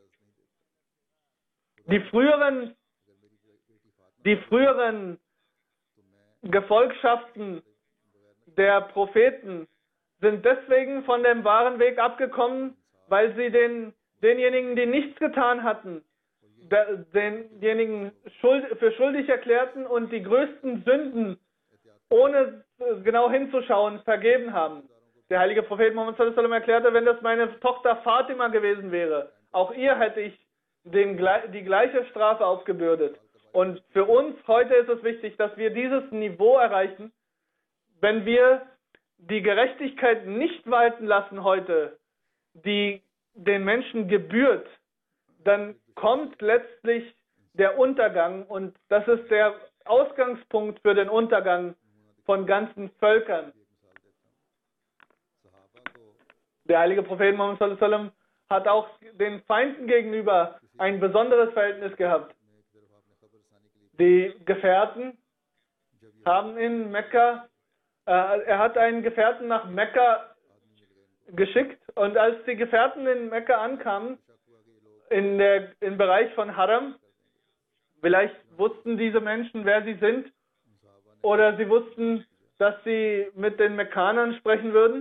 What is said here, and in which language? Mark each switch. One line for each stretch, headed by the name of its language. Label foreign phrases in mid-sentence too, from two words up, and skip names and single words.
German: Die früheren Gefolgschaften der Propheten sind deswegen von dem wahren Weg abgekommen, weil sie denjenigen, die nichts getan hatten, denjenigen für schuldig erklärten und die größten Sünden, ohne genau hinzuschauen, vergeben haben. Der heilige Prophet Muhammad
Arabic: صلى الله عليه وسلم
German: erklärte, wenn das meine Tochter Fatima gewesen wäre, auch ihr hätte ich die gleiche Strafe aufgebürdet. Und für uns heute ist es wichtig, dass wir dieses Niveau erreichen. Wenn wir die Gerechtigkeit nicht walten lassen heute, die den Menschen gebührt, dann kommt letztlich der Untergang, und das ist der Ausgangspunkt für den Untergang von ganzen Völkern. Der heilige Prophet Muhammad
Arabic: صلى الله عليه وسلم
German: hat auch den Feinden gegenüber ein besonderes Verhältnis gehabt. Die Gefährten haben in Mekka, er hat einen Gefährten nach Mekka geschickt, und als die Gefährten in Mekka ankamen, im Bereich von Haram, vielleicht wussten diese Menschen, wer sie sind, oder sie wussten, dass sie mit den Mekkanern sprechen würden.